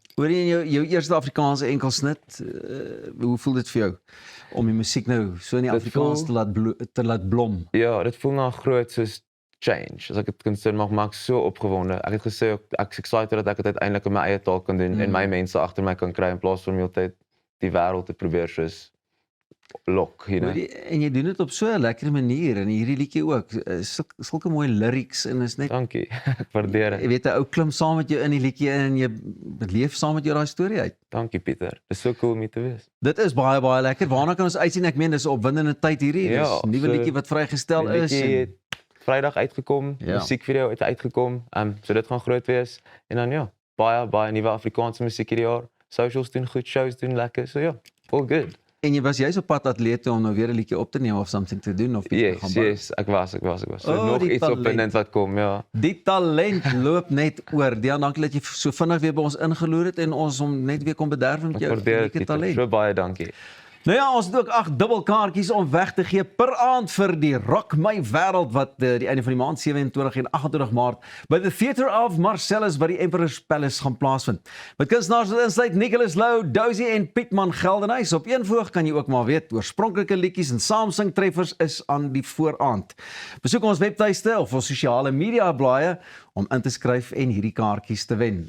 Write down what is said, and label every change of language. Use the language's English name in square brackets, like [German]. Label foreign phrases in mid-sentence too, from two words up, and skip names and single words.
[Afrikaans] Hoor jy in jou eerste Afrikaanse enkelsnit, hoe voel dit vir jou om die musiek nou so in die Dit Afrikaans te laat blom? Ja, dit voel na groot soos change, as ek dit kan sê, maar ek so opgewonde. Ek het gesê, ek is excited dat ek dit uiteindelik in my eie taal kan doen en my mense agter my kan kry in plaas van heeltyd die wêreld te probeer soos lok, [English] you know. [Afrikaans] En jy doen dit op so 'n lekker manier en hierdie liedjie ook, sulke mooi lyrics en is net, Dankie, ek waardeer jy dit. weet 'n ou klim saam met jou in die liedjie en jy beleef saam met jou daai storie uit. Dankie Pieter, dis so cool om hier te wees. Dit is baie baie lekker. Waarna kan ons uitsien? Ek meen dis 'n opwindende tyd hierdie. Ja, Dis 'n nuwe so liedjie wat vrygestel Die is. liedjie En, het Vrydag uitgekom, Ja. musiekvideo het uitgekom, so dit gaan groot wees. En dan ja, baie nuwe Afrikaanse musiek hierdie jaar. Socials doen goed, shows doen lekker, so ja, [English] all good. [Afrikaans] en jy was juis op pad atleet toe om nou weer 'n liedjie op te neem of something te doen of iets te gaan bou. Yes, ek was. So Oh, nog die iets talent. opwindend wat kom, ja. Die talent loop net oor. Dian, dankie dat jy so vinnig weer by ons ingeloer het en ons hom net weer kon bederf met Ek jou waardeer dit, unieke Pieter. talent. So baie dankie. Nou ja, ons het ook 8 dubbelkaartjies om weg te gee per aand vir die Rock My Wêreld wat die einde van die maand 27 en 28 Maart by the Theatre of Marcellus by die Emperor's Palace gaan plaasvind. Met kunstenaars wat insluit Nicholas Lou, Dozy en Pietman Geldenhuys. Op een voog kan jy ook maar weet, oorspronklike liedjies en saamsing treffers is aan die vooraand. Besoek ons webtuiste of ons sosiale media blaaie om in te skryf en hierdie kaartjies te wen.